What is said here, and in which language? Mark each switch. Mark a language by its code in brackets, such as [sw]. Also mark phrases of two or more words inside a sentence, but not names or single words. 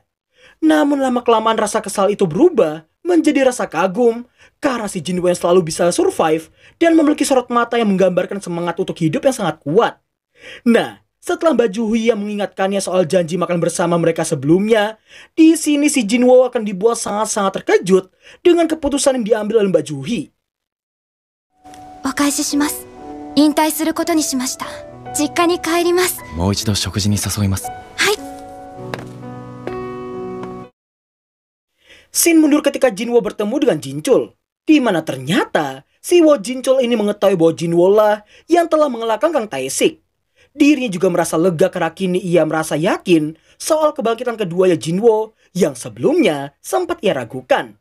[id] Namun lama-kelamaan rasa kesal itu berubah menjadi rasa kagum karena si Jinwo yang selalu bisa survive dan memiliki sorot mata yang menggambarkan semangat untuk hidup yang sangat kuat. Nah, setelah Juhi yang mengingatkannya soal janji makan bersama mereka sebelumnya, di sini si Jinwo akan dibuat sangat-sangat terkejut dengan keputusan yang diambil oleh Juhi. [ja] お返しします。引退することにしました。実家に帰ります。もう一度食事に誘います。はい。 [id] Scene mundur ketika Jinwo bertemu dengan Jinchul, di mana ternyata si Wo Jinchul ini mengetahui bahwa Jinwo lah yang telah mengalahkan Kang Tae-sik. Dirinya juga merasa lega karena kini ia merasa yakin soal kebangkitan kedua Jinwo yang sebelumnya sempat ia ragukan.